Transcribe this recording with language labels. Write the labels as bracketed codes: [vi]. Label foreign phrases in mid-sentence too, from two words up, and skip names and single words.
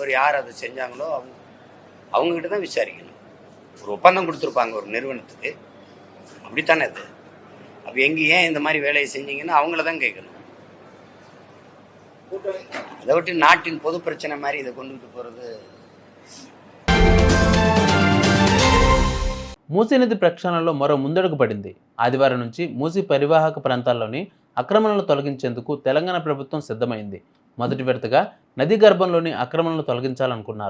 [ta] அந்த தவறு யார் அதை செஞ்சாங்களோ அவங்ககிட்ட தான் விசாரிக்கணும். ஒரு ஒப்பந்தம் கொடுத்துருப்பாங்க ஒரு நிறுவனத்துக்கு, அப்படித்தானே அது. அப்போ எங்கே ஏன் இந்த மாதிரி வேலையை செஞ்சீங்கன்னு அவங்கள தான் கேட்கணும். அதை விட்டு நாட்டின் பொது பிரச்சனை மாதிரி இதை கொண்டுகிட்டு போகிறது. [te] మూసీ నది ప్రక్షాళనలో మరో ముందడుగు పడింది. ఆదివారం నుంచి మూసీ పరివాహక ప్రాంతాల్లోని అక్రమణలను తొలగించేందుకు తెలంగాణ ప్రభుత్వం సిద్ధమైంది. మొదటి విడతగా నదీ గర్భంలోని అక్రమణలను తొలగించాలనుకున్నారు.